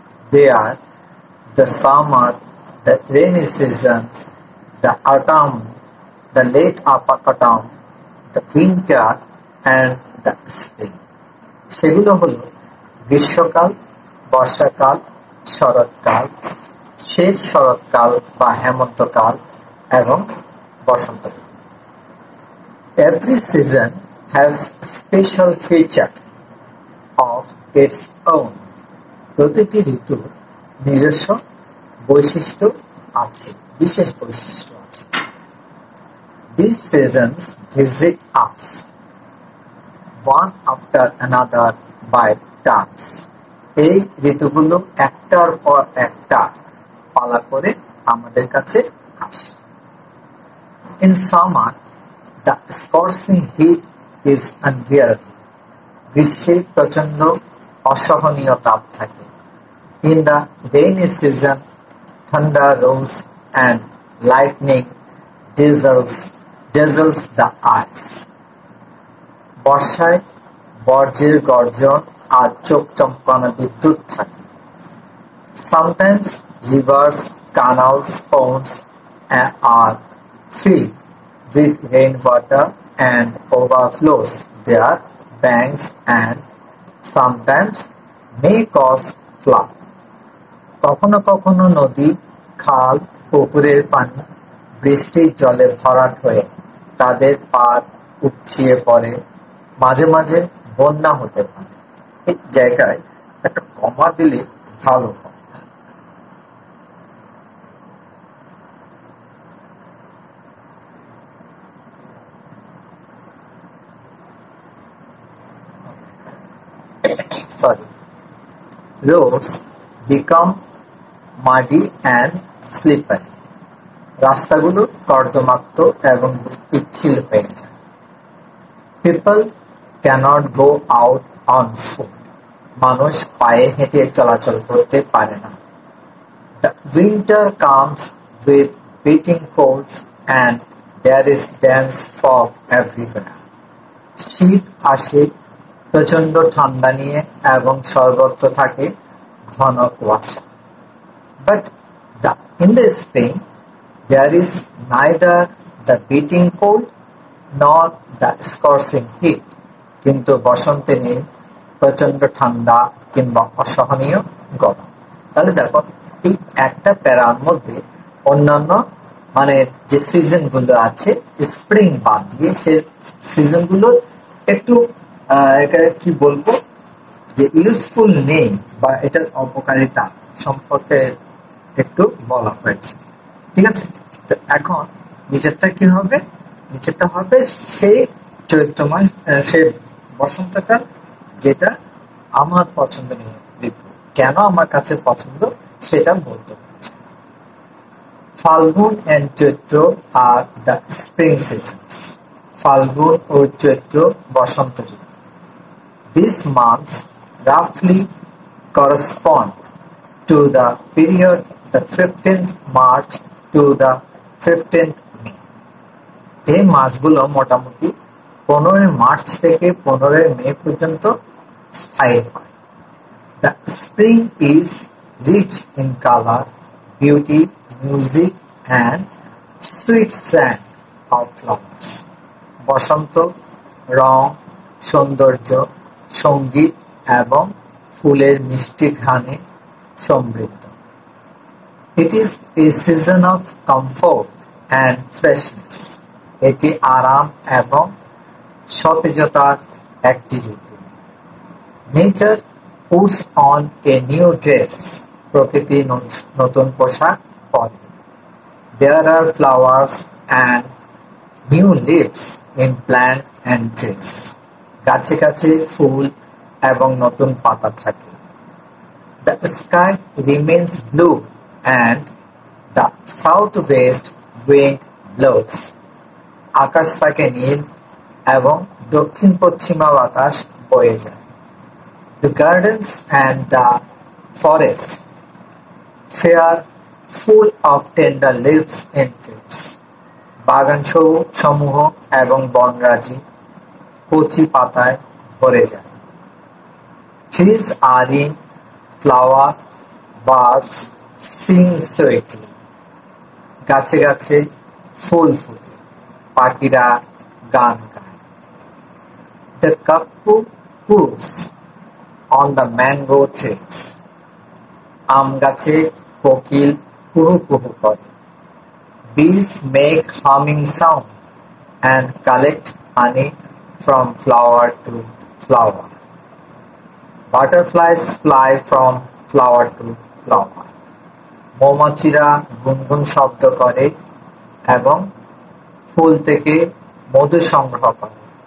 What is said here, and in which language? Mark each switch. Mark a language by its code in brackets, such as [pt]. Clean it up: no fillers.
[en] They are the summer, the rainy season, the autumn, the late autumn, the winter and the spring. [bn] সেগুলো হলো গ্রীষ্মকাল, বর্ষাকাল, শরৎকাল, শেষ শরৎকাল বা হেমন্তকাল এবং বসন্তকাল। [en] Every season has special feature of its own. [bn] প্রতিটি ঋতুর নিজস্ব বৈশিষ্ট্য আছে, বিশেষ বৈশিষ্ট্য আছে। [en] These seasons visit us one after another by turns. [bn] এই ঋতুগুলো একটার পর একটা পালা করে আমাদের কাছে আসে। [en] In summer, the scorching heat is unbearable. [bn] গ্রীষ্মে প্রচন্ড অসহনীয় তাপ থাকে। [en] In the rainy season, thunder rolls and lightning dazzles the eyes. [bn] বর্ষায় বজ্রের গর্জন আর চোখ চমকানো বিদ্যুৎ থাকে। [en] Sometimes rivers, canals, ponds are filled with rainwater and overflows their banks and sometimes may cause flood. [bn] কখনো কখনো নদী, খাল, পুকুরের পানি বৃষ্টির জলে ভরাট হয়ে তাদের পার উপচিয়ে পড়ে, মাঝে মাঝে বন্যা হতে পারে। এই জায়গায় একটা কমা দিলে ভালো হয়। [en] Roads become muddy and slippery. [bn] রাস্তাগুলো কর্দমাক্ত এবং পিচ্ছিল হয়ে যায়। [en] People cannot go out on foot. [bn] মানুষ পায়ে হেঁটে চলাচল করতে পারে না। [en] The winter comes with beating colds and there is dense fog everywhere. [bn] শীত আসে প্রচণ্ড ঠান্ডা নিয়ে এবং সর্বত্র থাকে ঘন কুয়াশা। [en] But in the spring there is neither the beating cold nor the scorching heat. [bn] কিন্তু বসন্তে নেই প্রচণ্ড ঠান্ডা কিংবা অসহনীয় গরম। তাহলে দেখো এই একটা প্যারার মধ্যে অন্যান্য মানে যে সিজনগুলো আছে স্প্রিং বাদ দিয়ে সে সিজনগুলোর একটু কি বলবো যে ইউজফুল নেই বা এটার অপকারিতা সম্পর্কে একটু বলা হয়েছে। ঠিক আছে, তো এখন নিচেরটা কি হবে? নিচেরটা হবে সেই চৈত্র মাস, সেই বসন্তকাল, যেটা আমার পছন্দনীয় ঋতু। কেন আমার কাছে পছন্দ সেটা বলতে হচ্ছে। [en] Falgun and Chaitra are the spring seasons. [bn] Phalgun O Chaitra Basanta Ritu. [en] These months roughly correspond to the period the 15th March to the 15th May. [bn] এই মাসগুলো মোটামুটি 15 মার্চ থেকে 15 মে পর্যন্ত স্থায়ী হয়। [en] The spring is rich in color, beauty, music and sweet scent of flowers. [bn] বসন্ত রং, সৌন্দর্য, সঙ্গীত এবং ফুলের মিষ্টি ঘ্রাণে সমৃদ্ধ। [en] It is a season of comfort and freshness. [bn] এটি আরাম এবং সতেজতার একটি ঋতু। [en] Nature puts on a new dress. [bn] প্রকৃতি নতুন পোশাক পরে। [en] There are flowers and new leaves in plant and trees. [bn] গাছে গাছে ফুল এবং নতুন পাতা থাকে। [en] The sky remains blue and the southwest wind blows. [bn] আকাশ থাকে নীল এবং দক্ষিণ পশ্চিমা বাতাস বয়ে যায়। [en] The gardens and the forest fair full of tender leaves and trees. [bn] বাগান সমূহ এবং বনরাজি কচি পাতায় ভরে যায়। [en] Trees are in flower, birds sing sweetly. [bn] গাছে গাছে ফুল ফুটে, পাখিরা গান গায়। [en] The cuckoo coos on the mango trees. [bn] আম গাছে কোকিল কুহু কুহু করে। [en] Bees make humming sound and collect honey from flower to flower. Butterflies fly from flower to flower. [bn] মৌমাছিরা গুনগুন শব্দ করে এবং ফুল থেকে মধু সংগ্রহ করে।